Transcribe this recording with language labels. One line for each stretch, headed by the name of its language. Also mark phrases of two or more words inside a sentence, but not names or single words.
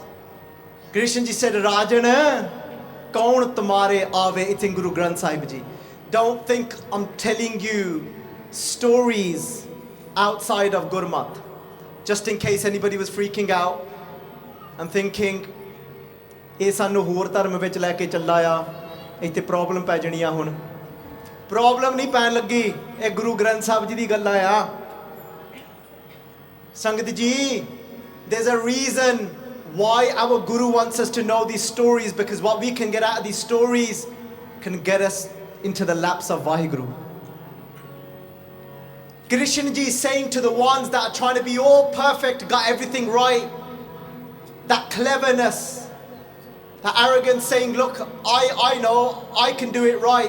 English: Krishan Ji said,
Punjabi: ਰਾਜਨ ਕਉਨੁ ਤੁਮਾਰੈ ਆਵੈ,
English: it's in Guru Granth Sahib Ji. Don't think I'm telling you stories outside of Gurmat. Just in case anybody was freaking out and thinking,
Punjabi: "ਇਹ ਸਾਨੂੰ ਹੋਰ ਧਰਮ ਵਿੱਚ ਲੈ ਕੇ ਚੱਲਾ ਆ, ਇੱਥੇ problem ਪੈ ਜਾਣੀ ਆ ਹੁਣ." Problem nahi ਪੈਣ ਲੱਗੀ, ਇਹ Guru Granth Sahib Ji ਦੀ ਗੱਲ ਆ. ਸੰਗਤ ਜੀ,
English: there's a reason why our Guru wants us to know these stories, because what we can get out of these stories can get us into the laps of Vaheguru. Krishan Ji is saying to the ones that are trying to be all perfect, got everything right, that cleverness, that arrogance, saying, look, I know, I can do it right.